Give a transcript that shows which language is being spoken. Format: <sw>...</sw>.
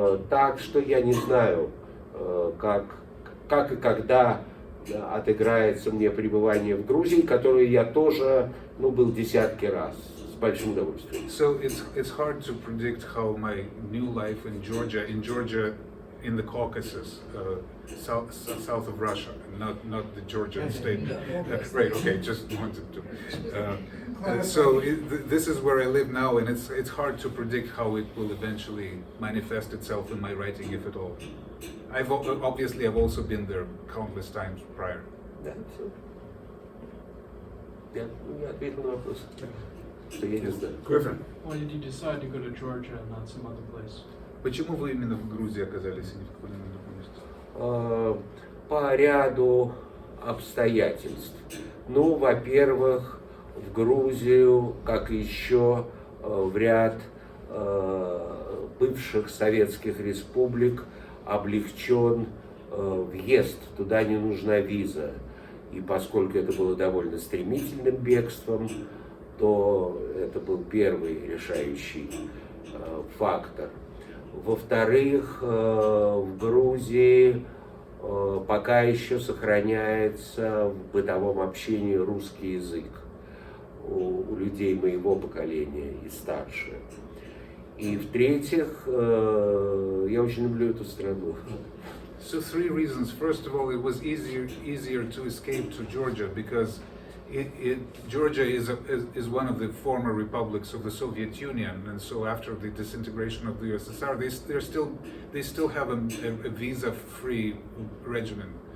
<ru>Так что я не знаю, как и когда отыграется мне пребывание в Грузии, которое я тоже, был десятки раз, с большим удовольствием.</ru> <en>So it's hard to predict how my new life in Georgia, in the Caucasus, south of Russia, not the Georgian state. Right. Okay. Just wanted to. So this is where I live now, and it's hard to predict how it will eventually manifest itself in my writing, if at all. Obviously I've also been there countless times prior.</en> <ru>Да, все. Я ответил на вопрос, что я не знаю.</ru> <en>Griffin. Why did you decide to go to Georgia and not some other place?</en> <ru>Почему вы именно в Грузии оказались, а не в каком-нибудь другом месте? По ряду обстоятельств. Ну, во-первых, в Грузию, как и еще в ряд бывших советских республик, облегчен въезд, туда не нужна виза. И поскольку это было довольно стремительным бегством, то это был первый решающий фактор. Во-вторых, в Грузии пока еще сохраняется в бытовом общении русский язык у людей моего поколения и старше. И в-третьих, я очень люблю эту страну.</ru> <en>So 3 reasons. First of all, it was easier to escape to Georgia because Georgia is one of the former republics of the Soviet Union, and so after the disintegration of the USSR, they still have a visa-free regimen.</en>